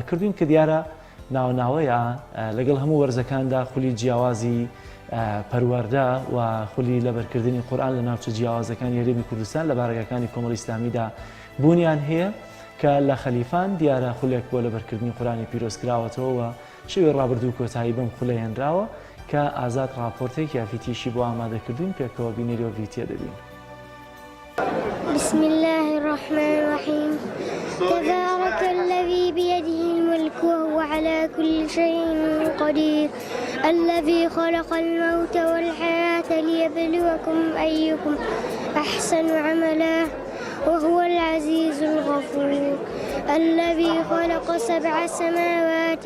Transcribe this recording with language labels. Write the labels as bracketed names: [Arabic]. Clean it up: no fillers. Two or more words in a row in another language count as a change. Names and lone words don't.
[Central Kurdish] کردوین کە دیارە ناوناوەیە لەگەڵ هەموو وەرزەکاندا خولی جیاوازی پەروەردە و خولی لەبەرکردنی قورآن لە ناوچە جیاوازەکانی هەرێمی کوردستان لە بارگەکانی کۆمەڵی ئیسلامیدا بوونیان هەیە کە لە خەلیفان دیارە خولێک بۆ لەبەرکردنی قورآنی پیرۆز کراوەتەوە و شێوەی ڕابردوو کۆتایی بەم خولە هێنراوە کە ئازاد راپۆرتێک یافیتیشی بۆ ئامادەکردوین پێکەوە بینێریەوە ڤیدیۆ دەبین. [Arabic] بسم الله الرحمن الرحيم تبارك الذي بيده الملك وهو على كل شيء قدير الذي خلق الموت والحياة ليبلوكم أيكم أحسن عملا وهو العزيز الغفور الذي خلق 7 سماوات